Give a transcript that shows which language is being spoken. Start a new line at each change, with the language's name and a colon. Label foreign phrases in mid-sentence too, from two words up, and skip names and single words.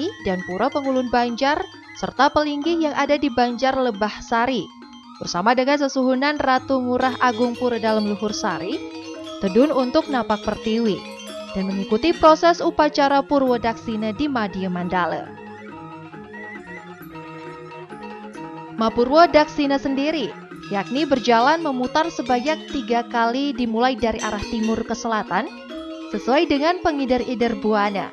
Indonesian: dan Pura Pengulun Banjar, serta pelinggih yang ada di Banjar Lebah Sari, bersama dengan sesuhunan Ratu Ngurah Agung Pura Dalem Luhur Sari, tedun untuk napak pertiwi, dan mengikuti proses upacara Purwo Daksina di Madya Mandala. Mapurwo Daksina sendiri, yakni berjalan memutar sebanyak 3 kali dimulai dari arah timur ke selatan, sesuai dengan pengidar-idar buana.